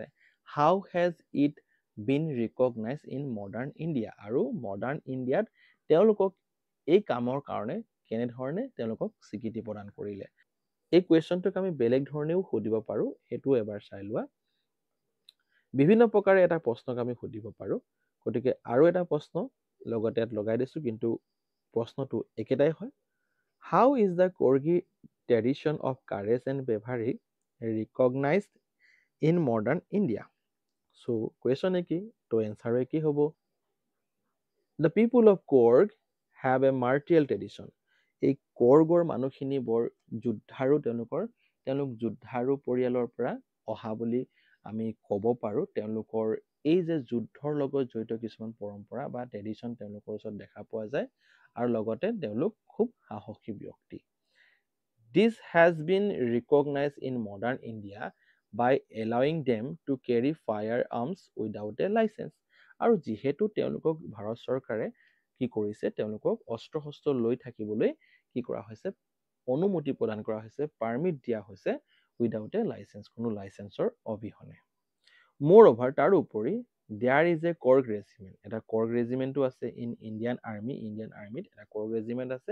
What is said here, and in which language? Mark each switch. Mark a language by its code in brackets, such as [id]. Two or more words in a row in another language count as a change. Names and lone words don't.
[en] How has it been recognize in modern India, [as] আৰু মডাৰ্ণ ইণ্ডিয়াত তেওঁলোকক এই কামৰ কাৰণে কেনেধৰণে তেওঁলোকক স্বীকৃতি প্ৰদান কৰিলে। এই কুৱেশ্যনটোক আমি বেলেগ ধৰণেও সুধিব পাৰোঁ, সেইটোও এবাৰ চাই লোৱা। বিভিন্ন প্ৰকাৰে এটা প্ৰশ্নক আমি সুধিব পাৰোঁ, গতিকে আৰু এটা প্ৰশ্ন লগতে ইয়াত লগাই দিছোঁ, কিন্তু প্ৰশ্নটো একেটাই হয়। [en] How is the Corgi tradition of courage and bravery recognized in modern India? [as] So, question কি? তো answer কি হ'ব? [en] The people of Korg have a martial tradition. [as] এই কৰ্গৰ মানুহখিনি বৰ যুদ্ধাৰু, তেওঁলোক যুদ্ধাৰু পৰিয়ালৰ পৰা অহা বুলি আমি ক'ব পাৰোঁ। তেওঁলোকৰ এই যে যুদ্ধৰ লগত জড়িত কিছুমান পৰম্পৰা বা ট্ৰেডিশ্যন তেওঁলোকৰ ওচৰত দেখা পোৱা যায়, আৰু লগতে তেওঁলোক খুব সাহসী ব্যক্তি। [en] This has been recognized in modern India by allowing them to carry firearms without a license. [as] আৰু যিহেতু তেওঁলোকক ভাৰত চৰকাৰে কি কৰিছে, তেওঁলোকক অস্ত্ৰ শস্ত্ৰ লৈ থাকিবলৈ কি কৰা হৈছে, অনুমতি প্ৰদান কৰা হৈছে, পাৰ্মিট দিয়া হৈছে [en] without a license, [as] কোনো লাইচেন্সৰ অবিহনে। মোৰ অভাৰ, তাৰোপৰি [en] there is a Korg regiment, [as] এটা কৰ্গ ৰেজিমেণ্টো আছে [en] in Indian armyত [as] এটা কৰ্গ ৰেজিমেণ্ট আছে।